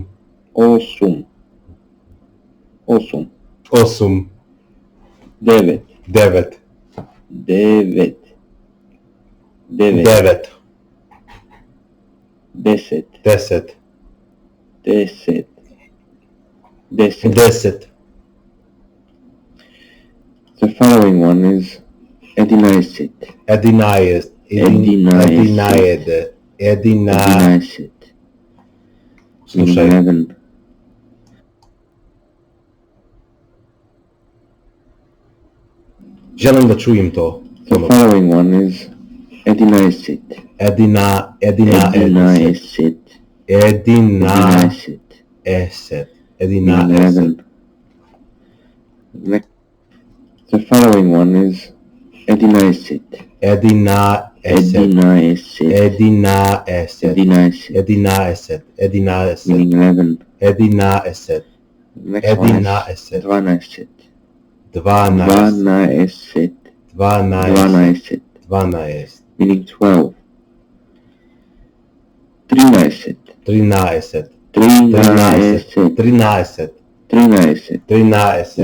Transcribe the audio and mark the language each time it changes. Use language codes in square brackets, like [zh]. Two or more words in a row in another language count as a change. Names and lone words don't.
[mk] Осум. Осум. Осум. Девет. Девет. Девет. Девет. Девет. Десет. Десет. Десет. Десет. Десет. [en] The following one is единаесет. [mk] Единаесет. Единаесет. Единаесет. Слушай. 11. [sr] Želim da čujem to. [en] The following one is единаесет. [mk] Единаесет. Единаесет. Единаесет. Единаесет. 11. [en] The following one is единаесет. [mk] Единаесет. Единаесет. Единаесет. Единаесет. Единаесет. Единаесет. [en] Meaning 11. [mk] Единаесет. [en] Next one is [mk] Единаесет. дванаесет. Дванаесет. Дванаесет. Дванаесет. Дванаесет. Дванаесет. [en] Meaning 12. Тринаесет. [mk] Тринаесет. Тринаесет. Тринаесет. Тринаесет. Тринаесет.